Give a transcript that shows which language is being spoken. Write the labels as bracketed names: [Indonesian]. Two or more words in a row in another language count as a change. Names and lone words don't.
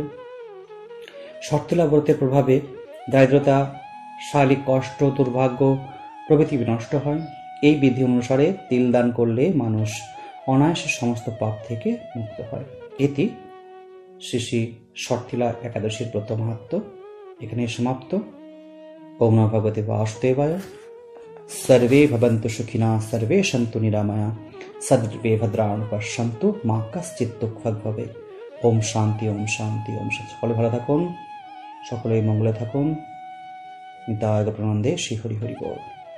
[Bangla] শর্তিলা ব্রতের প্রভাবে দারিদ্রতা, শারীরিক কষ্ট, দুর্ভাগ্য প্রভৃতি বিনষ্ট হয়। এই বিধি অনুসারে তিল দান করলে মানুষ অনায়াসে সমস্ত পাপ থেকে মুক্ত হয়। এটি শ্রী শ্রী শর্তিলা একাদশীর ব্রত মাহাত্ম্য এখানে সমাপ্ত। [Sanskrit] ओम नमो भगवते वासुदेवाय। सर्वे भवन्तु सुखिनः, सर्वे सन्तु निरामया, सर्वे भद्राणि पश्यन्तु, मा कश्चित् दुःखभाग भवेत्। ओम शान्ति, ओम शान्ति, ओम शान्ति। [Bangla] সকলে ভালো থাকুন, সকলে মঙ্গলে থাকুন। নিতাই গৌরানন্দে শ্রী হরি হরি বল।